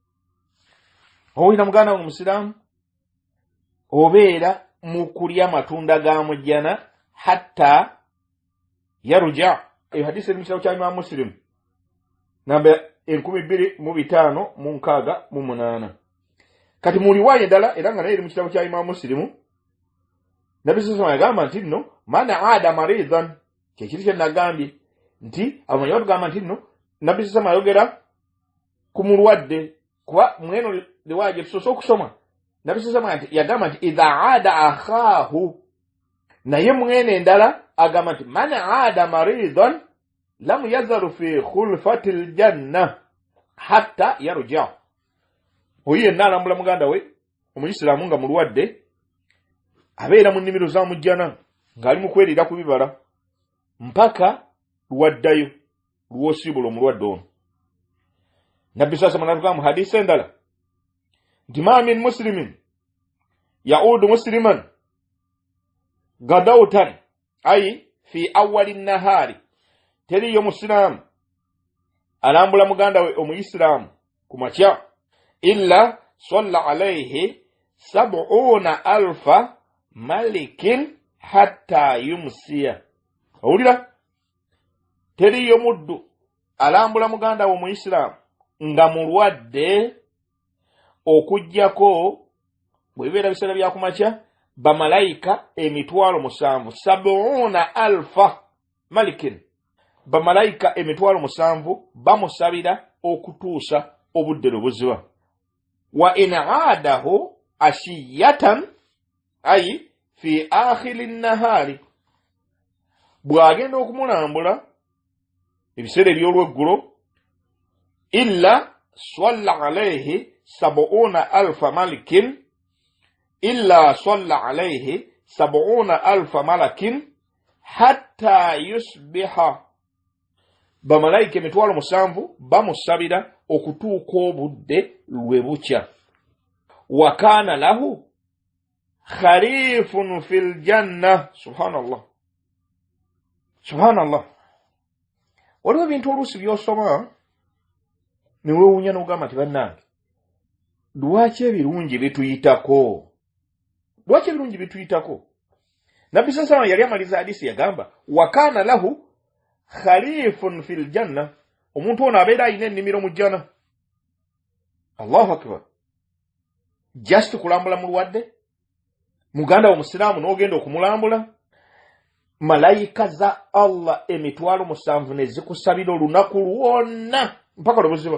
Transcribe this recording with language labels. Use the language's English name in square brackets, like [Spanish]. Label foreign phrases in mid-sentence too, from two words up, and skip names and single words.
[Ganda] Owulira muganda wange Musiraamu, obeera mu kulya matunda ga mujjana [Arabic] حتى يرجع. [Ganda] Eyo hadisi eri mu kitabo kya Imam Muslim namba 2568. Kati mu riwaya endala era nga nayo eri mu kitabo kya Imam Muslim, Nabbi [Arabic] صلى الله عليه وسلم [Ganda] yagamba nti nno [Arabic] من عاد مريضا, [Ganda] kyekiri kye nagambye nti abamanyi batugamba nti nno Nabbi [Arabic] صلى الله عليه وسلم [Ganda] ayogera ku mulwadde, kuba mweno riwaya gye tusoose okusoma Nabbi [Arabic] صلى الله عليه وسلم [Ganda] yagamba nti [Arabic] إذا عاد أخاه, [Ganda] naye mwene endala agamba nti [Arabic] من عاد مريضا لم يزل في خرفة الجنة حتى يرجع. [Ganda] Oyo yenna alambula muganda we omuyisiraamu nga mulwadde, abeera mu nnimiro za mujjana ng'ali mu kwerira ku bibala mpaka lwaddayo lw'osiibula omulwadde ono. Nabbi [Arabic] صلى الله عليه وسلم [Ganda] mu hadisi endala nti [Arabic] ما من مسلم يعود مسلما غدوة أي في أول النهار, [Ganda] teriyo musiraamu alambula muganda we omuyisiraamu ku makya, [Arabic] إلا صلى عليه 70,000 ملك حتى يمسي. [Ganda] Owulira, teriyo muddu alambula muganda wo muislamu nga mulwadde okujjako bwebibeera biseera bya kumakya bamalayika emitwalo 7 70,000 malikin bamalayika emitwalo 7 bamusabira okutuusa obudde lubuziba [Arabic] وإن عاده عشية أي في آخر النهار [Ganda] bwagenda okumulambula ebiseera [Arabic] ebyolweggulo إلا صلى عليه 70,000 ملك إلا صلى عليه 70,000 ملك حتى يصبح [Ganda] bamalayika emitwalo 7 bamusabira okutuuka obudde lwe bukya [Arabic] وكان له خريف في الجنة [Ganda] subhanallah waliwo ebintu oluusi byosoma niwewuunya n'ogamba nti bannange lwaki ebirungi bituyitako nabbi sallallahu yali amaliza hadisi yagamba [Arabic] وكان له خريف في الجنة [Ganda] omuntu ono abeera ayina ennimiro mu jjana. [Arabic] الله أكبر. [Ganda] Just kulambula mulwadde muganda wa musiraamu n'ogenda okumulambula malayika za Allah emitwalo 7 ne zikusabira olunaku lwonna mpaka lubuziba.